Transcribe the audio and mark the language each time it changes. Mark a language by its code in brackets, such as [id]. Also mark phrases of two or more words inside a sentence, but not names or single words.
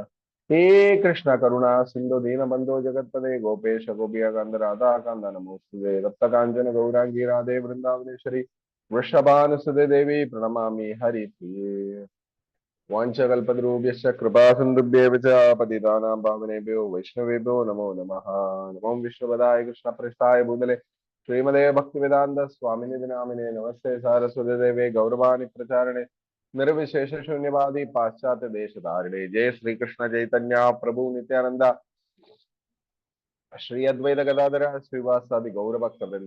[sa] ഹേ കൃഷ്ണ കരുണ സിന്ധു ദീനബന്ധോ ജഗത്പദേ ഗോപേശ ഗോപിയകാന്ത രാധാകാന്ത നമോസ്തുതേ. തപ്തകാഞ്ചന ഗൗരാംഗീ രാധേ വൃന്ദാവനേശ്വരി വൃഷഭാനുസുതേ ദേവി പ്രണമാമി ഹരിപ്രിയേ. വാഞ്ചകൽപതരൂപ്യശ്ച കൃപാസിന്ധുഭ്യേവ ച പതിതാനാം പാവനേഭ്യോ വൈഷ്ണവേഭ്യോ നമോ നമഃ. നമോ വിഷ്ണുപദായ കൃഷ്ണപ്രസ്ഥായ ഭൂതലേ ശ്രീമതേ ഭക്തിവേദാന്ത സ്വാമിനിധി നാമിനേ. നമസ്തേ സാരസ്വതി ദേവേ ഗൗരവാണി പ്രചാരണേ നിർവിശേഷ ശൂന്യവാദി പാശ്ചാത്യ ദേശധാരിണേ. ജയ ശ്രീകൃഷ്ണ ചൈതന്യ പ്രഭു നിത്യാനന്ദ ശ്രീ അദ്വൈത ഗദാധര ശ്രീവാസാദി ഗൗരഭക്തവൃന്ദ.